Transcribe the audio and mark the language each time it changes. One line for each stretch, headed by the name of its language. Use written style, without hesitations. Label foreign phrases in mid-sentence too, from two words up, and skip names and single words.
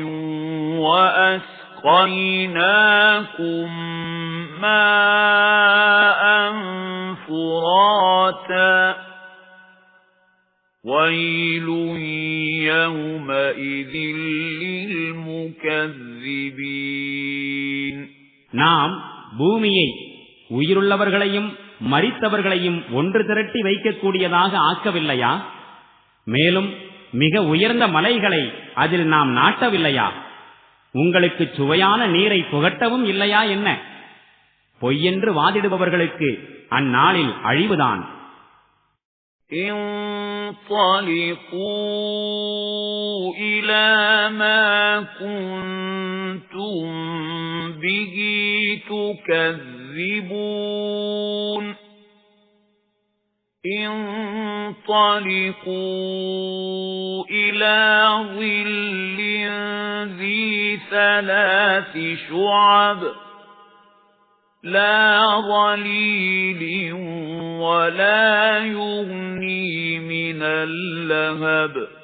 Arabic: وأسقيناكم ماء فراتا ويل يومئذ للمكذبين.
Tamil: நாம் பூமியை உயிருள்ளவர்களையும் மரித்தவர்களையும் ஒன்று திரட்டி வைக்கக்கூடியதாக ஆக்கவில்லையா? மேலும் மிக உயர்ந்த மலைகளை அதில் நாம் நாட்டவில்லையா? உங்களுக்கு சுவையான நீரை புகட்டவும் இல்லையா என்ன? பொய்யென்று வாதிடுபவர்களுக்கு அந்நாளில் அழிவுதான்.
Arabic: انطلقوا إلى ما كنتم به تكذبون انطلقوا إلى ظل ذي ثلاث شعب لا ظليل ولا يغني من اللهب